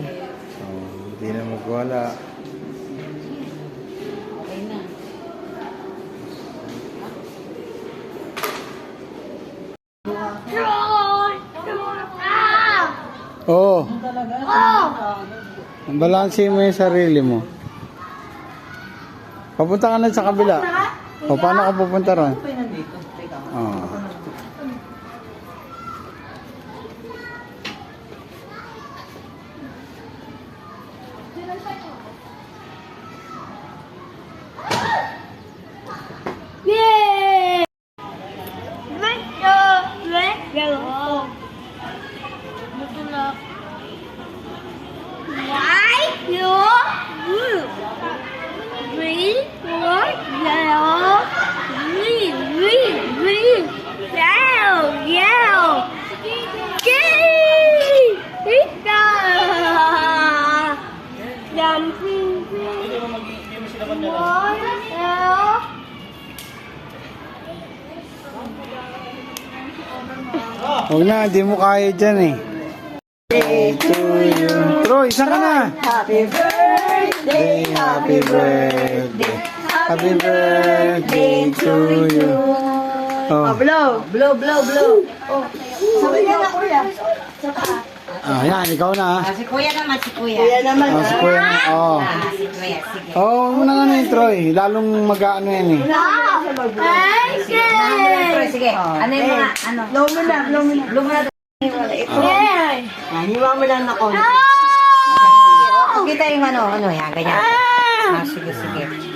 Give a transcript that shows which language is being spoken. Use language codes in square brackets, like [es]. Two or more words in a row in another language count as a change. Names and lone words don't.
[tl] Oh, hindi na magwala. Oo. Ang balanse mo yung sarili mo. Papunta ka na sa kabila. O, paano ka pupunta ron? Oo. Yay! [en] Let's go! Let's go! [tl] Ito na. [en] Why? You? Green, four, yellow, green, green, green, yellow, yellow. Yay! Ika! Jumping, one, yellow. [tl] Huwag na, hindi mo kaya dyan eh. Troy, saan ka na? [en] Happy birthday, Happy birthday. Happy birthday to you. Oh. blow, blow, blow, blow. [tl] Oh, sabay niya na kuya. Ah, yan, ikaw na. Si Kuya naman, si Kuya. Kuya naman Oh, si Kuya na. Oh. Si Kuya, sige. Oh, muna nga na yun, Troy. Lalong mag-ano yan eh. Pero sige, ano yung mga, ano? Blow mo na, blow mo na. Blow mo na ito. Hiwa mo lang na konti. Kita yung ano, yan, ganyan. Ah, sige, sige.